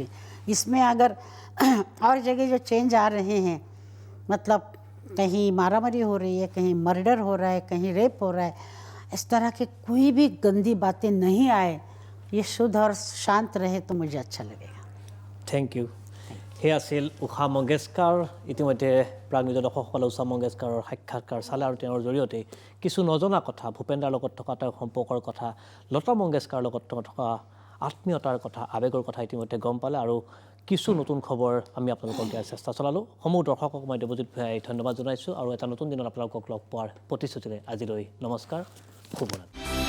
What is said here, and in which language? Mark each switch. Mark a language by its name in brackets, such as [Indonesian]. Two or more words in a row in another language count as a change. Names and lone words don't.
[Hindi] इसमें अगर और जगह जो चेंज आ रहे हैं, मतलब कहीं मारामारी हो रही है, कहीं मर्डर हो रहा है, कहीं रेप हो रहा है, इस तरह के कोई भी गंदी बातें नहीं आए, ये शुद्ध और शांत रहे तो मुझे अच्छा लगेगा। [English] thank you. [Assamese] সেই আছিল উষা মংগেশকাৰ ইতিমধ্যে প্ৰাগনিজ দৰ্শকসকলে উষা মংগেশকাৰৰ সাক্ষাৎকাৰ চালে আৰু তেওঁৰ জৰিয়তে কিছু নজনা কথা ভূপেন্দ্ৰাৰ লগত থকা তেওঁৰ সম্পৰ্কৰ কথা লতা মংগেশকাৰৰ লগত থকা আত্মীয়তাৰ কথা আৱেগৰ কথা ইতিমধ্যে গম পালে আৰু কিছু নতুন খবৰ আমি আপোনালোকক দিয়াৰ চেষ্টা চলালোঁ সমূহ দৰ্শকক মই দেৱজিৎ ভূঞাই ধন্যবাদ জনাইছোঁ আৰু এটা নতুন দিনত আপোনালোকক লগ পোৱাৰ প্ৰতিশ্ৰুতিৰে আজিলৈ নমস্কাৰ শুভৰাত্ৰি